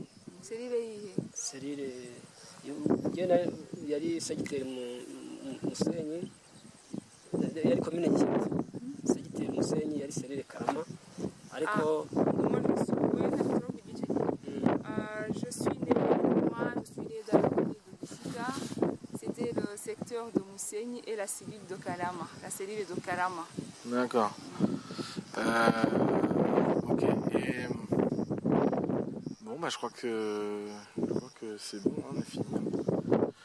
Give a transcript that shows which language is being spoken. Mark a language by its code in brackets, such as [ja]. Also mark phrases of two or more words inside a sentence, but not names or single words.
[rw] Serire yihe? serire yari segiteri Musenyi, yari komine Gishyita, segiteri Musenyi yari serire Karama ariko [fr] je suis né dans la commune de Gishyita. C'était le secteur de Musenyi et la cellule de Karama, la cellule de Karama. D'accord. Ok. Et bon, bah je crois que c'est bon, on a fini.